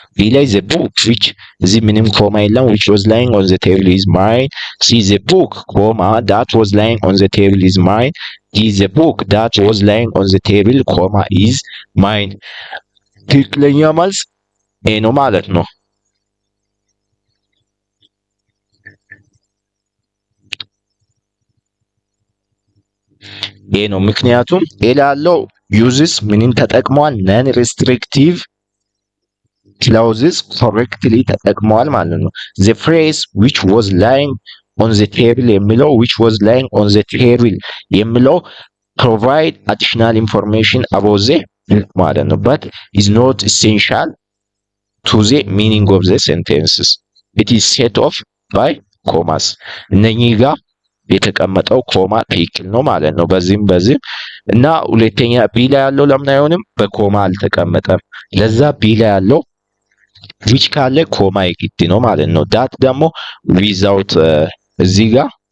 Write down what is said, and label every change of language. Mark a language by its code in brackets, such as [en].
[en] ላይ the book which [am] እዚህ ምንም ኮማ የለም [en] which was lying on the table is mine። see the book ኮማ that was lying on the table is mine። the book that was lying on the table ኮማ is mine። [am] ትክክለኛ መልስ ኤ ነው ማለት ነው። ይሄ ነው ምክንያቱም ላለው ዩዝስ ምንን ተጠቅመዋል? [en] ነን ሪስትሪክቲቭ ክላውዝስ ኮሬክትሊ [am] ተጠቅመዋል ማለት ነው። [en] the phrase which was lying on the table የሚለው which was lying on the table የሚለው provide additional information about the ማለት ነው but is not essential to the meaning of the sentences. it is set off by commas። [am] እነኚህ ጋር የተቀመጠው ኮማ ትክክል ነው ማለት ነው። በዚህም እና ሁለተኛ ቢ ላይ ያለው ለምን አይሆንም? በኮማ አልተቀመጠም። ለዛ ቢ ላይ ያለው which ካለ ኮማ የግድ ነው ማለት ነው። ዳት ደግሞ ዊዛውት እዚህ ጋር